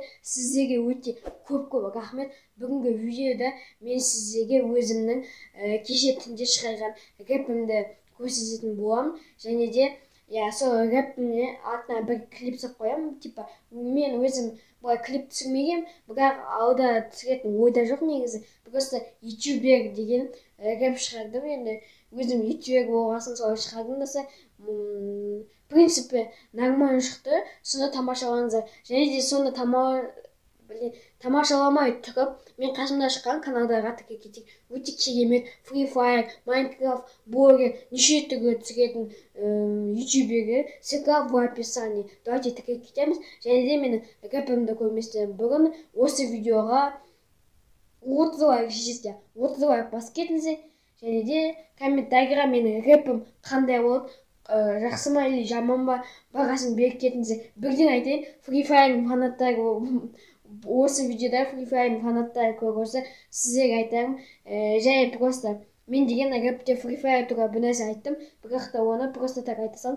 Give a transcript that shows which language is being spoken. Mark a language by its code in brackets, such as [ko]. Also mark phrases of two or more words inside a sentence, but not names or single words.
[kk] Сіздерге өте көп рахмет. Бүгінгі видеода мен сіздерге өзімнің кеше түнде шығарған рэпімді көрсететін боламын. Және де сол рэпімнің артына бір клип салып қоямын. Типа мен өзім бұлай клип түсірмегем, бірақ алда түсіретін ойда жоқ негізі. Просто ютубер деген рэп шығардым. Енді өзім ютубер болғасын солай шығардым десе, [ru] в принципе нормально шықты. [kk] Соны тамашалаңыздар. Және де соны тамашаламай тұрып, мен қасымда шыққан каналдарға тіке кетейік. Өте керемет Free Fire, Minecraft, Блогер, неше түрлі түсіретін ютубері [ru] ссылка в описании. [kk] Давайте тіке кетеміз. Және де менің рэпімді көрместен бұрын осы видеоға 30 лайк жесте, 30 лайк басып кетіңіздер. Және де комментарийға менің рэпім қандай болып, жақсы ма или жаман ба бағасын беріп кетіңіздер. Бірден айтайын, Free Fire фанаттары осы видеода Free Fire фанаттары көрсе, сіздерге айтарым, және просто мен деген рэпте Free Fire туралы бір нәрсе айттым, бірақ та оны [ru] просто так [kk] айта салдым.